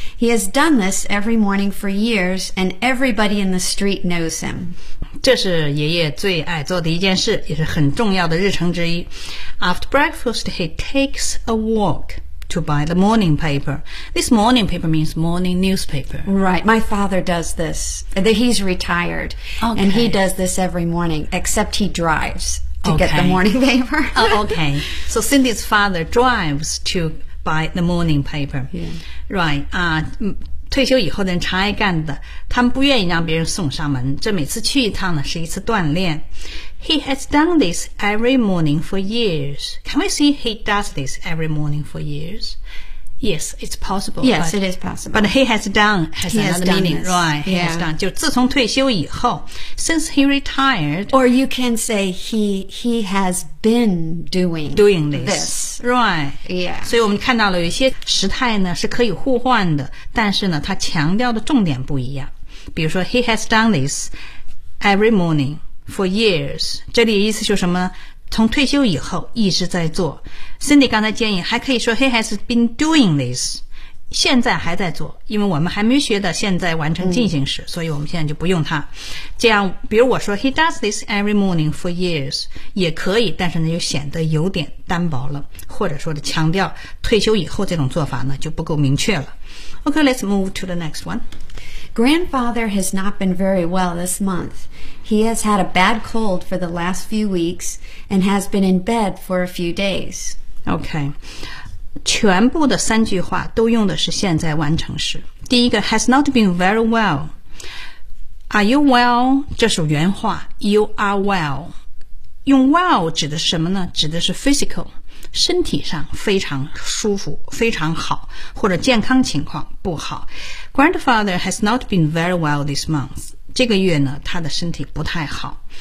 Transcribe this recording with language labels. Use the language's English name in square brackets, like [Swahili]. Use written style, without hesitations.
[English] He has done this every morning for years, and everybody in the street knows him. [Chinese] 这是爷爷最爱做的一件事，也是很重要的日程之一。 [English] After breakfast, he takes a walk. To buy the morning paper. This morning paper means morning newspaper. Right. My father does this. He's retired. Okay. And he does this every morning, except he drives to get the morning paper. Okay. So Cindy's father drives to buy the morning paper. Yeah. Right. [Chinese] 退休以后的人常爱干的，他们不愿意让别人送上门。这每次去一趟呢，是一次锻炼。 [English] He has done this every morning for years. Can we say he does this every morning for years? Yes, it's possible. Yes, it is possible. But he has done has he another has meaning, this. Right? Yeah. He has done. [Chinese] 就自从退休以后 [English] ，since he retired. Or you can say he has been doing this. Right? Yeah. [Chinese] 所以我们看到了有些时态呢是可以互换的，但是呢它强调的重点不一样。比如说 [English] ，he has done this every morning. For years, [Chinese] 这里的意思就是什么？从退休以后一直在做。Cindy 刚才建议还可以说 [English] he has been doing this, [Chinese] 现在还在做，因为我们还没学的现在完成进行时，所以我们现在就不用它。这样，比如我说 [English] he does this every morning for years, [Chinese] 也可以，但是呢就显得有点单薄了，或者说的强调退休以后这种做法呢就不够明确了。 [English] Okay, let's move to the next one. Grandfather has not been very well this month. He has had a bad cold for the last few weeks and has been in bed for a few days. Okay. [Chinese] 全部的三句话都用的是现在完成时。第一个 [English] has not been very well. Are you well? [Chinese] 这是原话。 [English] You are well. [Chinese] 用 well 指的是什么呢？指的是 physical, 身体上非常舒服，非常好，或者健康情况不好。 [English] Grandfather has not been very well this month. [Chinese] 这个月呢，他的身体不太好。